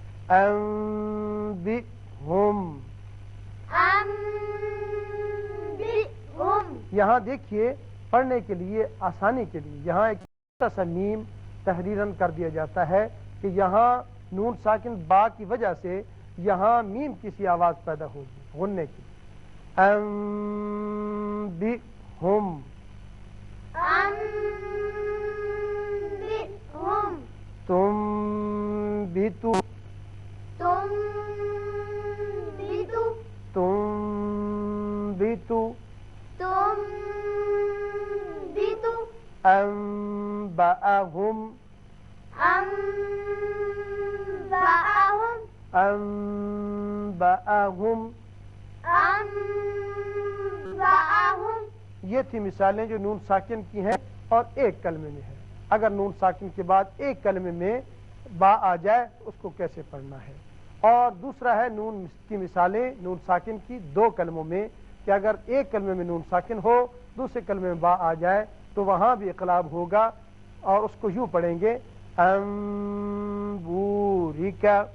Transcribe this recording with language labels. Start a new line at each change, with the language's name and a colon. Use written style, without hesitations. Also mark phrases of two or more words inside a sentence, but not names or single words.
Urdu: انبئہم، انبئہم، یہاں دیکھیے پڑھنے کے لیے آسانی کے لیے یہاں ایک چھوٹا سا میم تحریراً کر دیا جاتا ہے کہ یہاں نون ساکن با کی وجہ سے یہاں میم کسی آواز پیدا ہوگی غننے کی. انبئہم، انبئہم، تنبتو، تنبتو، تنبتو، تنبتو، انبأہم، انبأہم، انبأہم. انبأہم. یہ تھی مثالیں جو نون ساکن کی ہیں اور ایک کلمے میں ہے. اگر نون ساکن کے بعد ایک کلمے میں با آ جائے تو اس کو کیسے پڑھنا ہے. اور دوسرا ہے نون کی مثالیں نون ساکن کی دو کلموں میں کہ اگر ایک کلمے میں نون ساکن ہو دوسرے کلمے میں با آ جائے تو وہاں بھی اقلاب ہوگا اور اس کو یوں پڑھیں گے انبورکا،